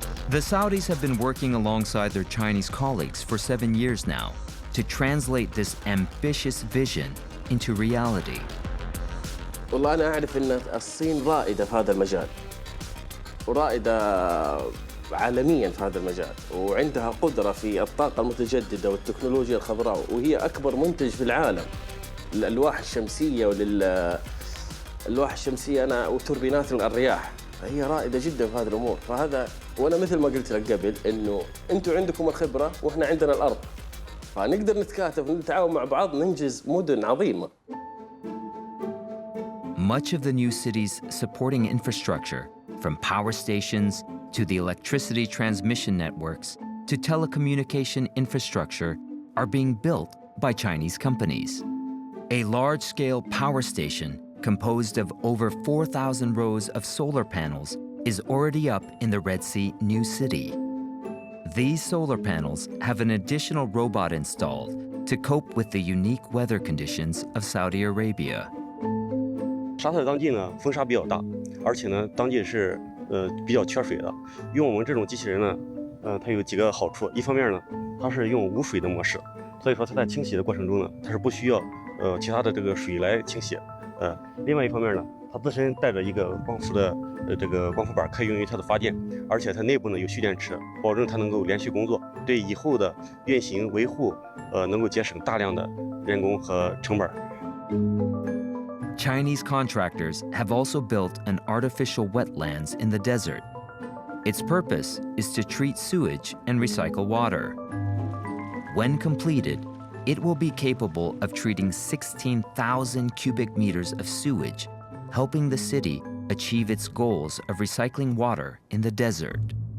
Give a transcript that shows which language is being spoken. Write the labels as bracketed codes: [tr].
[en] The Saudis have been working alongside their Chinese colleagues for 7 years now to translate this ambitious vision into reality. [ar] والله أنا أعرف أن الصين رائدة في هذا المجال ورائدة عالميا في هذا المجال وعندها قدرة في الطاقة المتجددة والتكنولوجيا الخضراء وهي أكبر منتج في العالم للألواح الشمسية الألواح الشمسية وتوربينات الرياح فهي رائدة جدا في هذه الأمور فهذا وأنا مثل ما قلت لك قبل إنه أنتم عندكم الخبرة وإحنا عندنا الأرض فنقدر نتكاتف ونتعاون مع بعض ننجز مدن عظيمة. [en] Much of the new city's supporting infrastructure, from power stations to the electricity transmission networks to telecommunication infrastructure, are being built by Chinese companies. A large-scale power station composed of over 4,000 rows of solar panels is already up in the Red Sea New City. These solar panels have an additional robot installed to cope with the unique weather conditions of Saudi Arabia. [zh] 沙特当地呢风沙比较大，而且呢当地是比较缺水的。用我们这种机器人呢，它有几个好处。一方面呢，它是用无水的模式，所以说它在清洗的过程中呢，它是不需要其他的这个水来清洗。另外一方面呢，它自身带着一个光伏的这个光伏板，可以用于它的发电，而且它内部呢有蓄电池，保证它能够连续工作，对以后的运行维护能够节省大量的人工和成本。 [en] Chinese contractors have also built an artificial wetlands in the desert. Its purpose is to treat sewage and recycle water. When completed, it will be capable of treating 16,000 cubic meters of sewage, helping the city achieve its goals of recycling water in the desert.